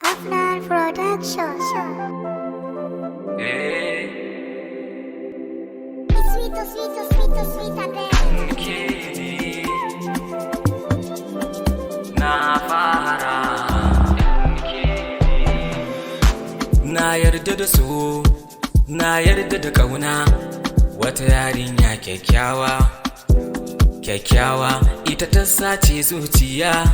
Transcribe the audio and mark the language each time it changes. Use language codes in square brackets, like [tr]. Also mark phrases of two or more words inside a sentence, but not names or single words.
[ha] Afnan Production. Eh. [en] Sweet, sweet, sweet, sweet, [ha] Na fara. Na yarda da so. Na yarda da ƙauna, wata yarinya kyakkyawa. Kyakkyawa, ita ta sace zuciya.